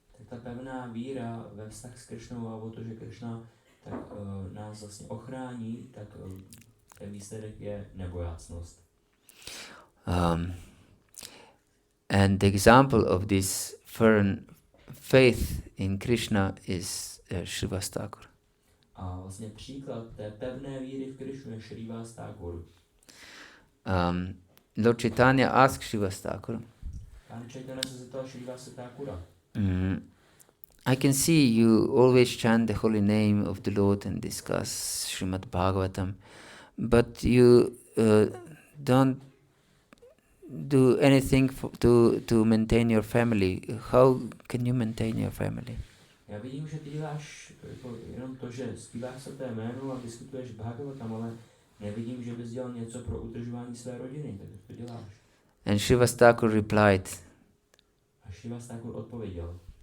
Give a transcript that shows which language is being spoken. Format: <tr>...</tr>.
<cs>Tak ta pevná víra ve vztah s Krishnou a o to, že Krishna tak nás vlastně ochrání, tak ten výsledek je nebojácnost.</cs> <en>And the example of this firm faith in Krishna is Srivas Thakur.</en> <cs>A vlastně příklad té pevné víry v Krishnu je Srivas Thakur.</cs> <en>Lord Chaitanya asked Srivas Thakur,</en> <cs>Pán Chaitanya se zeptal Srivasa Thakura.</cs> <en>I can see you always chant the holy name of the Lord and discuss Srimad Bhagavatam, but you don't do anything to maintain your family. How can you maintain your family?</en> <cs>Já vidím, že ty děláš jako jenom to, že zpíváš se té jménu a diskutuješ Bhagavatam, ale nevidím, že bys dělal něco pro udržování své rodiny, tak to děláš.</cs> <en>And Srivas Thakur replied,</en> <cs>a Srivas Thakur odpověděl.</cs>